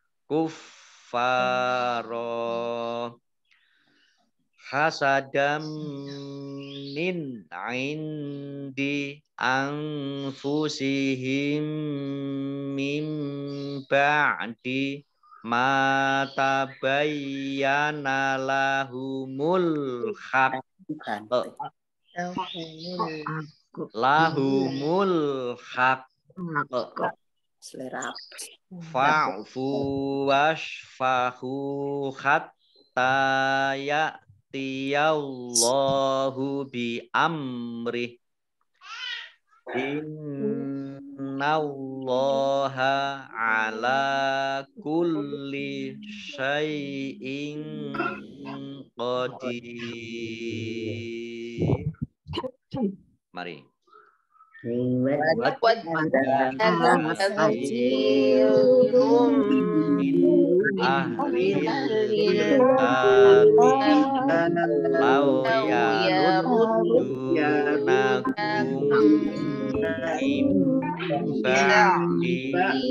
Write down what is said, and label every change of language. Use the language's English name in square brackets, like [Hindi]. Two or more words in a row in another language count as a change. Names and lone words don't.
[Arabic] كفارا حسدا من عند أنفسهم من بعد ما تبين لهم الحق لهم الحق Selera. فاعفوا واصفحوا حتى يأتي الله بأمره إن الله على كل شيء قدير. Mari. من أهل الكتاب لو يردونكم من بعد